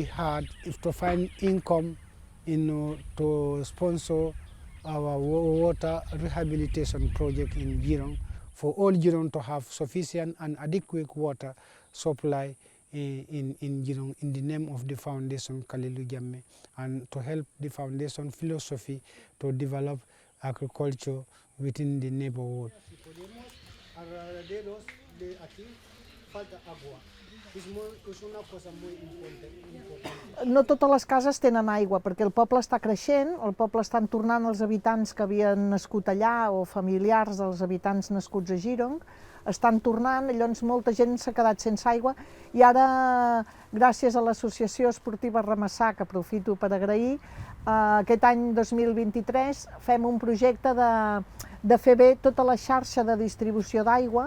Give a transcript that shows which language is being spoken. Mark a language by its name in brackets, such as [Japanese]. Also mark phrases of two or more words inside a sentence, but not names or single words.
[English] hard to find income to sponsor our water rehabilitation project in Girong, for all Girong to have sufficient and adequate water supply in Girong in the name of the foundation Kaliku Jammeh, and to help the foundation philosophy to develop agriculture within the neighborhood. [Catalan] No totes les cases tenen aigua, perquè el poble està creixent, el poble estan tornant els habitants que havien nascut allà o familiars dels habitants nascuts a Girong, estan tornant, llavors molta gent s'ha quedat sense aigua i ara, gràcies a l'Associació Esportiva Ramassà, que aprofito per agrair, aquest any 2023 fem un projecte de fer bé tota la xarxa de distribució d'aigua.